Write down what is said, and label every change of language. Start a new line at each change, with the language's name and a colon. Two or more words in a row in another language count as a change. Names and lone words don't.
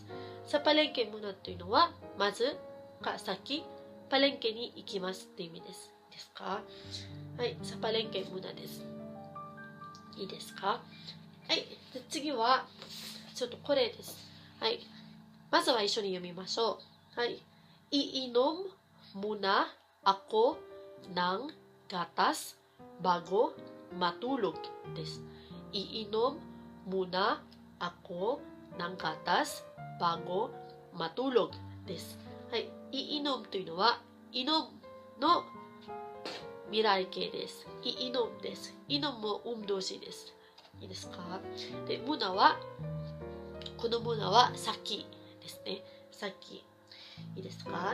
Filipino: sa palengke muna
Japanese: というのは、まずか先、パレンケに行きますって意味です。ですか？はい、
Filipino: sa palengke muna
Japanese: です。いいですか？はい、で次は、ちょっとこれです。はい、まずは一緒に読みましょう。はい、
Filipino: iinom muna ako ng gatas bago matulog
Japanese: です。
Filipino: iinom muna ako ng gatas bago matulog
Japanese: です。はい、iinom というのは、inom の未来形です。イノムです。イノムも動詞です。いいですか？で、ムナは、このムナは先ですね。先。いいですか？